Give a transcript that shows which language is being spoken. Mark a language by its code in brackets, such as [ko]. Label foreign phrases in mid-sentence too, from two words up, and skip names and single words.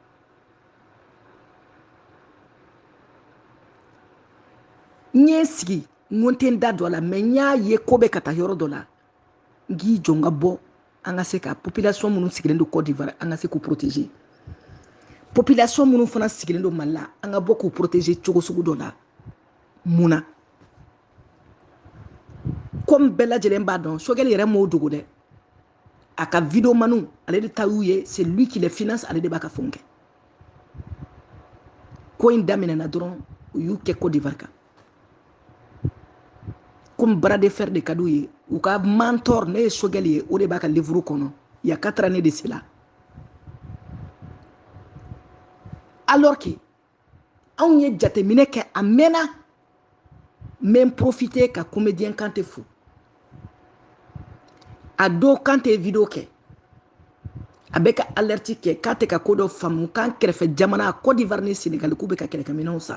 [bm] N ye sigi n ko n tɛ n da don a la, mais n y'a ye ko bɛ ka taa yɔrɔ dɔ la, n k'i jɔ n ka bɔ an ka se ka population minnu sigilen don Côte d'Ivoire an ka se k'u protéger. Population minnu fana sigilen don Mali la an ka bɔ k'u protéger cogo sugu dɔ la. Mun na? Comme bɛɛ lajɛlen b'a dɔn, Sogɛli yɛrɛ m'o dogo dɛ. A ka vidéo manu ale de ta y'u ye, [fr] c'est lui qui les finance, [bm] ale de b'a ka fɛnw kɛ. Ko in daminɛna dɔrɔn u y'u kɛ Côte d'Ivoire kan. [fr] Comme bras de fer [bm] de ka d'u ye, u ka mentor ne ye Sogɛli ye, o de b'a ka livre kɔnɔ. [fr] Il y a 4 années de cela. Alors que [bm] anw ye jateminɛ kɛ a mɛnna, [fr] même profiter [bm] ka comédien Kanté fo. A don Kanté ye vidéo kɛ, a bɛ ka alerte kɛ k'a tɛ ka ko dɔ faamu, k'an kɛrɛfɛ jamana Côte d'Ivoire ni Sénégal k'u bɛ ka kɛlɛkɛminɛnw san.